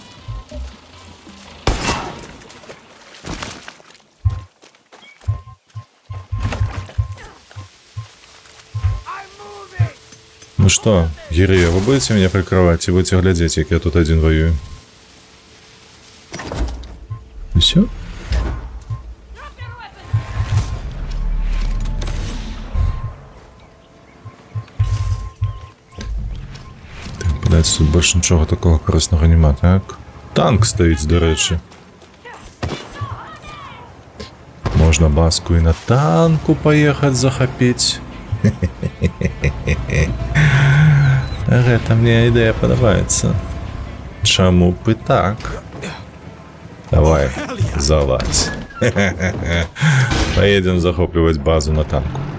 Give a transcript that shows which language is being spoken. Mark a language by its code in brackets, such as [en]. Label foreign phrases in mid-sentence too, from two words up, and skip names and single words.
[ru] Ну что, Гирия, вы будете меня прикрывать и будете глядеть, как я тут один воюю? И все? [uk] Тут больше нічого такого корисного нема, так? Танк стоїть, до речі. Можна баску і на танку поїхати захопити. [be] Гэта мне ідея подобається. [uk] Чому б і так? Давай, залазь. Поедем захоплювати базу на танку.